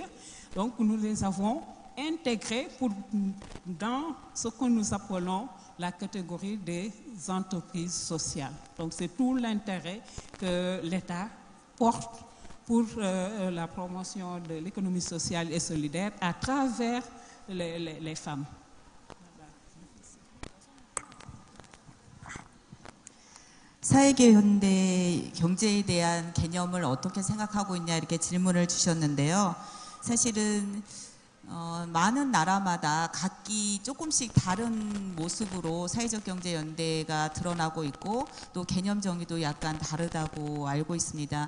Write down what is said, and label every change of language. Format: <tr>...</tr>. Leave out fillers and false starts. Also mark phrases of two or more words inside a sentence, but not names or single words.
<fr>Donc, nous les avons intégrés dans ce que nous appelons la catégorie des entreprises sociales. Donc, c'est tout l'intérêt que l'État porte pour la promotion de l'économie sociale et solidaire à travers les femmes.</fr> <ko>사회계현대 경제에 대한 개념을 어떻게 생각하고 있냐 이렇게 질문을 주셨는데요. 사실은 많은 나라마다 각기 조금씩 다른 모습으로 사회적 경제 연대가 드러나고 있고 또 개념 정의도 약간 다르다고 알고 있습니다.</ko>